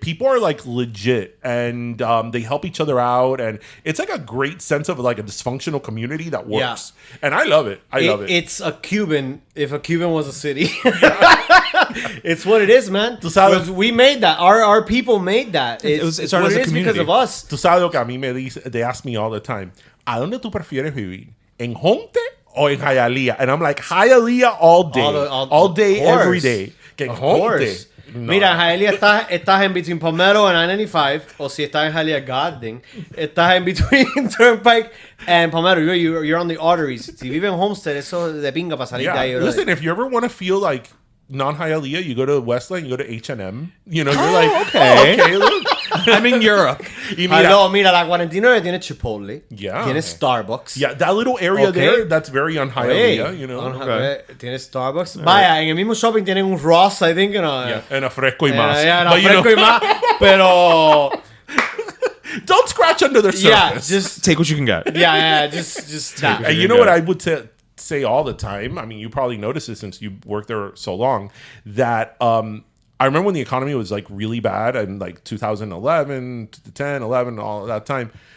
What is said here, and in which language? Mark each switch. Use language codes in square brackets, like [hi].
[en] People are like legit and they help each other out, and it's like a great sense of like a dysfunctional community that works. And I love it. I love it. It's a Cuban. If a Cuban was a city, it's what it is, man. We made that. Our people made that. It started as a community because of us. [es] Tú sabes lo que a mí me dice, [en] they ask me all the time, [es] ¿a dónde tú prefieres vivir? ¿En Honte o en Hialeah? [en] And I'm like, Hialeah all day. All day, every day. Que en Of Honte. course. No. [es] Mira, en Hialeah estás en [en] between Palmetto and I-95, [es] o si estás en Hialeah, goddamn, estás en [en] between Turnpike and Palmetto. You're on the arteries. [es] Si vives en Homestead, eso de pinga para salir de ahí. [en] Listen, if you ever want to feel like non-Hialeah, you go to Westland, you go to H&M. You're like, okay, look. I'm in Europe. [es] Y mira, Mira, la 49 tiene Chipotle. [en] Yeah. [es] Tiene Starbucks. [en] Yeah, that little area there, that's very on Hialeah, [es] Tiene Starbucks. Vaya, en el mismo shopping tienen un Ross, [en] I think. And a Fresco y Más. [es] En a Fresco y Más. Pero... [en] Don't scratch under the surface. Yeah, just... Take what you can get. Yeah, just that. And you know what I would say all the time? I mean, you probably noticed this since you worked there so long, that I remember when the economy was like really bad in like 2011, 10, 11, all that time.